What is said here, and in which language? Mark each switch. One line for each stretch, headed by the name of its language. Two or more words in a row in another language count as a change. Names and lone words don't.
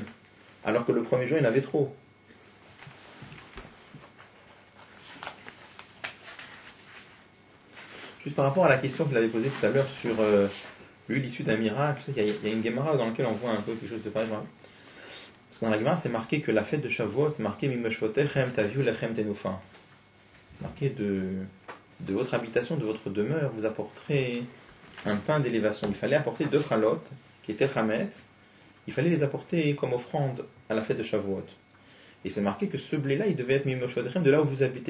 French: Alors que le premier jour, il y en avait trop. Juste par rapport à la question qu'il avait posée tout à l'heure sur l'huile issue d'un miracle, il y a une Gemara dans laquelle on voit un peu quelque chose de pareil. Parce que dans la Gemara, c'est marqué que la fête de Shavuot, c'est marqué
Hebrew: ממושבותיכם תביאו לחם תנופה.
French: Marqué de votre habitation, de votre demeure, vous apporterez un pain d'élévation. Il fallait apporter 2 chalotes, qui étaient chametz. Il fallait les apporter comme offrande à la fête de Shavuot. Et c'est marqué que ce blé-là, il devait être Mimeshvotechem de là où vous habitez.